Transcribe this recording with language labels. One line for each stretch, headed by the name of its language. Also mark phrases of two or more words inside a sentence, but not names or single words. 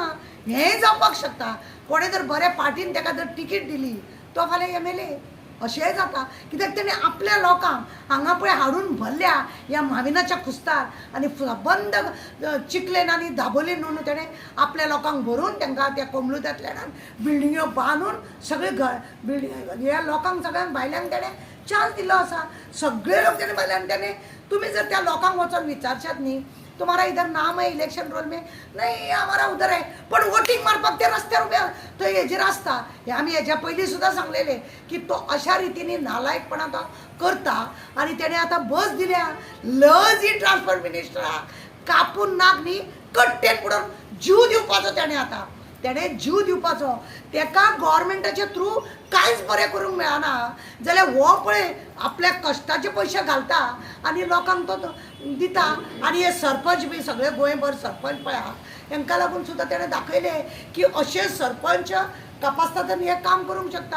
Konkani: हेंय जावपाक शकता, कोणें जर बऱ्या पार्टीन ताका जर तिकीट दिली तो फाल्यां MLA अशेंय जाता कित्याक तेणें आपल्या लोकांक हांगा पळय हाडून भरल्या ह्या माविनाच्या कुस्तार आनी सबंद चिकलेन आनी दाबोलीन न्हू तेणें आपल्या लोकांक भरून तांकां त्या कोमलुदात लँडान बिल्डिंग्यो बांदून सगळे बिल्डिंग ह्या लोकांक सगळ्यांक भायल्यांक तेणें चान्स दिल्लो आसा. सगळे लोक तेणें भायल्यान तेणें तुमी जर त्या लोकांक वचून विचारशात न्ही
Hindi: तुम्हारा इधर नाम है इलेक्शन रोल में नहीं हमारा उधर है
Konkani: पण वोटिंग मारपाक ते रस्त्यार उबे तो हेजेर आसता. हे आमी हेज्या पयलीं सुद्दां सांगलेले की तो अशा रितीने नालायकपणा तो करता आनी तेणें आतां बस दिल्या लज ही ट्रान्सपोर्ट मिनिस्टराक कापून नाक न्ही कट्टेन पुडोवन जीव दिवपाचो तेणें आतां तेणें जीव दिवपाचो तेका गव्हर्मेंटाचे थ्रू कांयच बरें करूंक मेळना जाल्यार हो पळय आपल्या कश्टाचे पयशे घालता आनी लोकांक तो दिता आनी हे सरपंच बी सगळे गोंयभर सरपंच पळय आहा हांकां लागून सुद्दां तेणें दाखयले की अशे सरपंच तपासता तेन्ना हे काम करूंक शकता.